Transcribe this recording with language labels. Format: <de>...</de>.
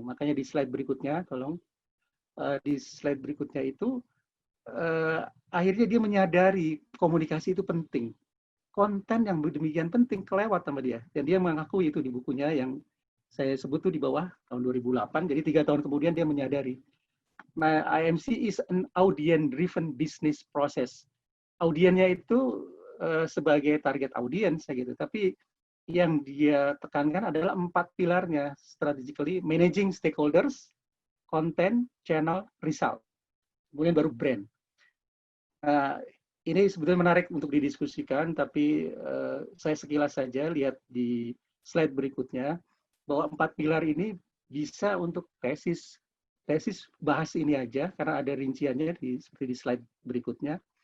<id>Makanya di slide berikutnya, tolong di slide berikutnya itu akhirnya dia menyadari komunikasi itu penting. Konten yang demikian penting kelewat sama dia, dan dia mengakui itu di bukunya yang saya sebut tuh di bawah tahun 2008. Jadi 3 tahun kemudian dia menyadari.</id> <en>Nah, IMC is an audience-driven business process.</en> <id>Audiennya itu sebagai</id> <en>target audience</en> <id>gitu, tapi yang dia tekankan adalah 4 pilarnya strategically:</id> <en>managing stakeholders, content, channel, result.</en> <id>Kemudian baru brand. Ini sebetulnya menarik untuk didiskusikan, tapi saya sekilas saja lihat di slide berikutnya bahwa 4 pilar ini bisa untuk tesis bahas ini aja karena ada rinciannya seperti di slide berikutnya.</id>